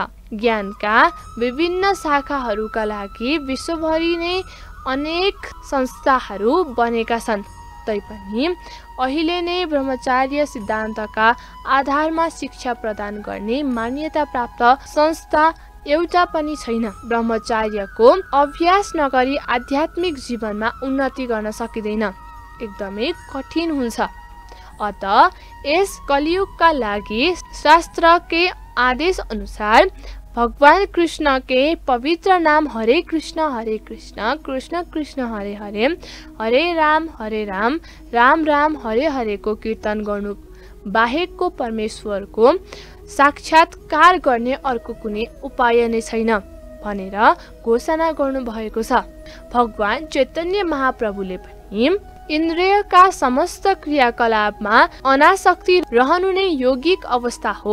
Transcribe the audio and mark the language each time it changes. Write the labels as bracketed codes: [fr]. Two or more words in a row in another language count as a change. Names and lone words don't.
[ne] ज्ञानका विभिन्न शाखाहरूका लागि विश्वभरि नै अनेक संस्थाहरू बनेका छन् तैपनि अहिले नै ब्रह्मचार्य सिद्धान्तका आधारमा शिक्षा प्रदान गर्ने मान्यता प्राप्त संस्था एउटा पनि छैन। ब्रह्मचार्यको अभ्यास नगरी आध्यात्मिक जीवनमा उन्नति गर्न सकिँदैन, एकदमै कठिन हुन्छ। अत यस कलियुगका लागि शास्त्रकै आदेश अनुसार भगवान कृष्ण के पवित्र नाम [sa] हरे कृष्ण कृष्ण कृष्ण हरे हरे, हरे राम राम राम हरे हरे [ne] को कीर्तन गर्नु बाहेकको परमेश्वरको साक्षात्कार गर्ने अर्को कुनै उपाय नै छैन भनेर घोषणा गर्नु भएको छ। भगवान चैतन्य महाप्रभुले पनि इन्द्रियका समस्त क्रियाकलापमा अनासक्ति रहनु नै योगिक अवस्था हो।